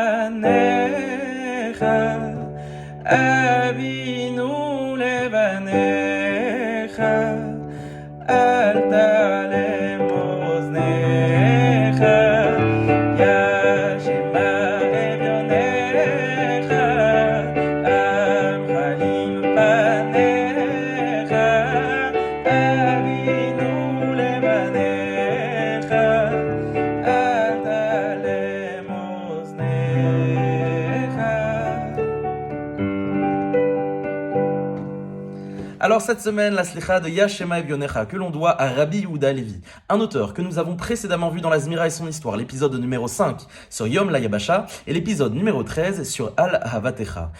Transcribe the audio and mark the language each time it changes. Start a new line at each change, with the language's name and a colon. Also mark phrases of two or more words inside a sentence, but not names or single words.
Hebrew: פניך אבינו לבניך אל תעלם אזנך יה שמע אביוניך המחלים פניך אבינו לבניך אל תעלם אזנך.
French: Alors cette semaine, la slicha de Yashema Evyonecha, que l'on doit à Rabbi Yehuda Levi, un auteur que nous avons précédemment vu dans la Zmira et son histoire, l'épisode numéro 5 sur Yom la Yabasha et l'épisode numéro 13 sur Al Havatecha.